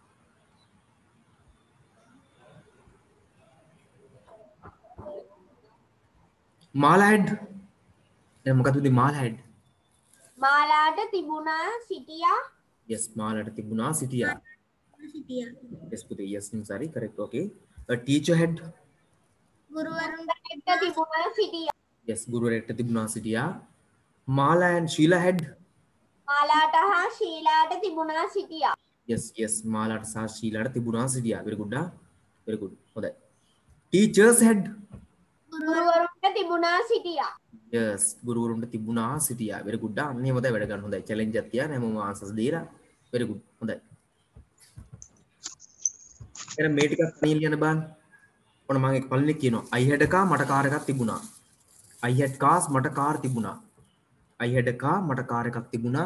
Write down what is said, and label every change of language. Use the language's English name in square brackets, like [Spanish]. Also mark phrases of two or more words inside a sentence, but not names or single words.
[Sinhala] මාලා had මොකක්ද උදේ මාලා had මාලාට තිබුණා සිටියා. [English] yes [Sinhala] මාලාට තිබුණා සිටියා. [English] yes පුතේ yes I'm sorry correct okay. A teacher had [Sinhala] ගුරුවරුන්ට තිබුණා සිටියා. yes ගුරුවරයෙක්ට තිබුණා සිටියා. මාලා [English] and Sheila had [Sinhala] මාලාට හා ශීලාට තිබුණා සිටියා. yes yes මාලාට සහ ශීලාට තිබුණා සිටියා. [English] very good very good හොඳයි. Teachers had [Sinhala] ගුරුවරුන්ට තිබුණා සිටියා. yes ගුරුවරුන්ට තිබුණා සිටියා. [English] very good [Sinhala] අන්න එහෙම තමයි වැඩ ගන්න. හොඳයි challenge එකක් තියන්න හැමෝම answers දීලා [English] very good [Sinhala] හොඳයි. එහෙනම් මේ ටිකක් තනියෙන් ලියන්න බලන්න. ඔන්න මම එක පළවෙනි කියනවා [English] I had a car [Sinhala] මට කාර් එකක් තිබුණා. [English] I had cars [Sinhala] මට කාර් තිබුණා. [English] I had a car [Sinhala] මට කාර් එකක් තිබුණා.